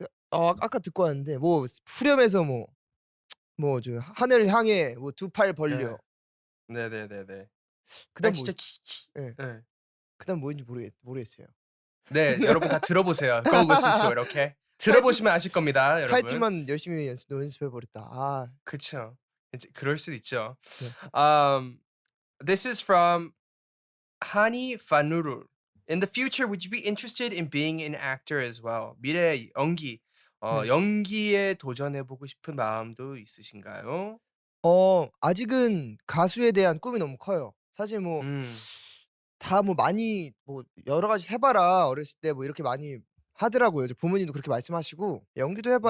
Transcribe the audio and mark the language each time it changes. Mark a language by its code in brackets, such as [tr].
[ko] 아 아까 듣고 왔는데 뭐 후렴에서 뭐 저 하늘을 향해 뭐 두 팔 벌려 예. 네네네네. 난 그다음 뭐 진짜 있지? 예. 예. 그다음 뭐인지 모르겠어요. 네, 여러분 다 들어보세요. [en] Go listen to it, okay? [ko] 들어보시면 아실 겁니다, 여러분. 타이틀만 열심히 연습해 버렸다. 아, 그쵸. 이제 그럴 수도 있죠. 네. [en] This is from Hani Fanurul. In the future, would you be interested in being an actor as well? [ko] 미래 연기, 네. 연기에 도전해보고 싶은 마음도 있으신가요? 아직은 가수에 대한 꿈이 너무 커요. 사실 뭐 음, 다 뭐 많이 뭐 "여러 가지 해 봐라. 어렸을 때." 뭐 이렇게 많이 하더라고요. 이제 부모님도 그렇게 말씀하시고 "연기도 해 봐."